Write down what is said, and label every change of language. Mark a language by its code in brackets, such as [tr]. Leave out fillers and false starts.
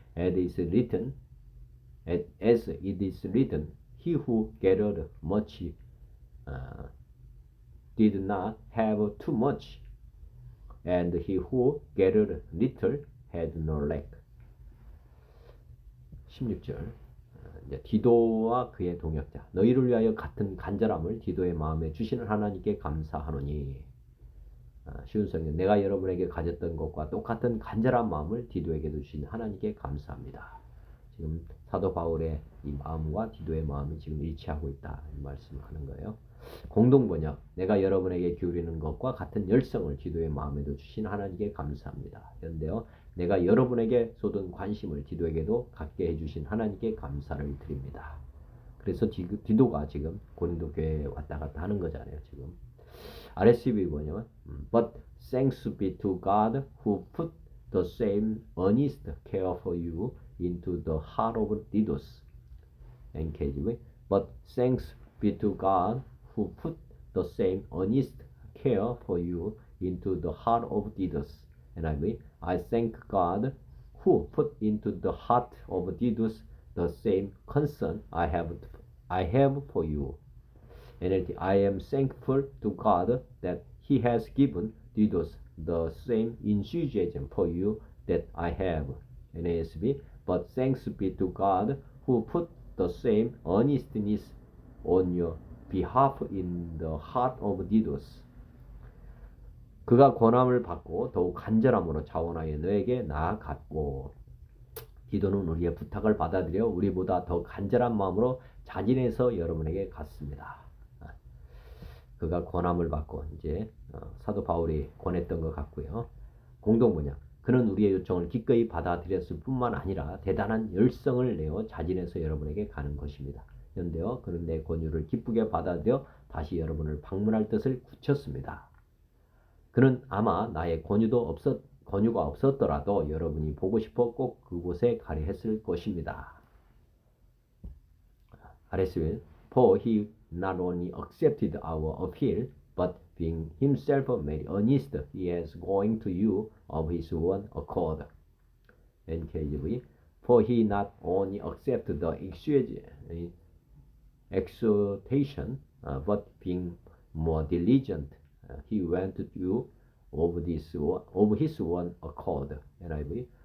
[en] As it is written, he who gathered much did not have too much, and he who gathered little had no lack. [ko] 16절. 디도와 그의 동역자 너희를 위하여 같은 간절함을 디도의 마음에 주시는 하나님께 감사하노니. 쉬운 성경. 내가 여러분에게 가졌던 것과 똑같은 간절한 마음을 디도에게도 주신 하나님께 감사합니다. 지금 사도 바울의 이 마음과 디도의 마음이 지금 일치하고 있다 이 말씀을 하는 거예요. 공동번역. 내가 여러분에게 기울이는 것과 같은 열성을 디도의 마음에도 주신 하나님께 감사합니다. 그런데요. 내가 여러분에게 쏟은 관심을 디도에게도 갖게 해주신 하나님께 감사를 드립니다. 그래서 디도가 지금 고린도 교회에 왔다 갔다 하는 거잖아요. 지금 RSV 뭐냐면 [en] But thanks be to God who put the same earnest care for you into the heart of Didos. NKJV. But thanks be to God who put the same earnest care for you into the heart of Didos. NIV. I thank God who put into the heart of Didos the same concern I have for you. NLT. I am thankful to God that He has given Didos the same enthusiasm for you that I have. NASB. But thanks be to God who put the same earnestness on your behalf in the heart of Didos. [ko] 그가 권함을 받고 더욱 간절함으로 자원하여 너에게 나아갔고. 디도는 우리의 부탁을 받아들여 우리보다 더 간절한 마음으로 자진해서 여러분에게 갔습니다. 그가 권함을 받고 이제 사도 바울이 권했던 것 같고요. 공동 번역. 그는 우리의 요청을 기꺼이 받아들였을 뿐만 아니라 대단한 열성을 내어 자진해서 여러분에게 가는 것입니다. 그런데요, 그는 내 권유를 기쁘게 받아들여 다시 여러분을 방문할 뜻을 굳혔습니다. 그는 아마 나의 권유가 없었더라도 여러분이 보고 싶어 꼭 그곳에 가려 했을 것입니다. [en] RSW. For he not only accepted our appeal, but being himself very earnest, he is going to you of his own accord. NKJV. For he not only accepted the exhortation, but being more diligent, he went to you of his own accord. NIV.